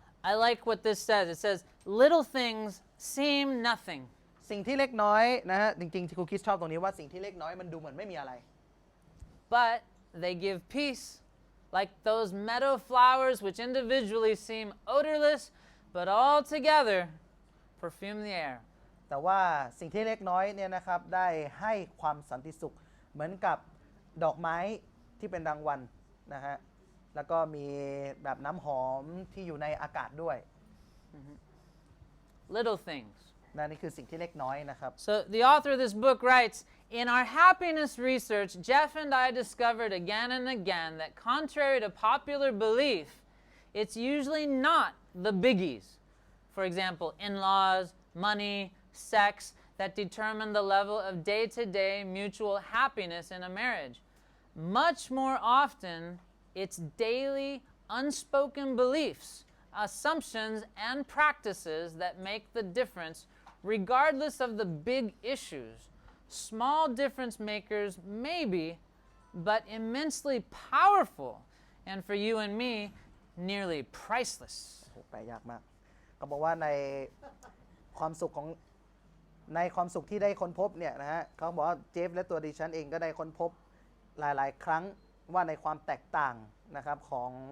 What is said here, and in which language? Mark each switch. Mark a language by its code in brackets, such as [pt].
[en] I like what this says it says little things seem nothing [th] สิ่งที่เล็กน้อยนะฮะจริงๆที่ครูคิดชอบตรงนี้ว่าสิ่งที่เล็กน้อยมันดูเหมือนไม่มีอะไร [en] but they give peace like those meadow flowers which individually seem odorless but all together perfume the air [th] แต่ว่าสิ่งที่เล็กน้อยเนี่ยนะครับได้ให้ความสันติสุขเหมือนกับดอกไม้ที่เป็นรางวัลนะฮะแล้วก็มีแบบน้ำหอมที่อยู่ในอากาศด้วย [en] little things [th] นี่คือสิ่งที่เล็กน้อยนะครับ [en] So the author of this book writes, in our happiness research, Jeff and I discovered again and again that contrary to popular belief, it's usually not the biggies. For example, in-laws, money, sex, that determine the level of day-to-day mutual happiness in a marriage. Much more often, it's daily, unspoken beliefs, assumptions, and practices that make the difference regardless of the big issues. Small difference makers maybe, but immensely powerful, and for you and me, nearly priceless. [th] แปลยากมากเขาบอกว่าในความสุขที่ได้ค้นพบเนี่ยนะฮะเขาบอกว่าเจฟและตัวดิฉันเองก็ได้ค้นพบหลายๆครั้งว่าในความแตกต่างนะครับของ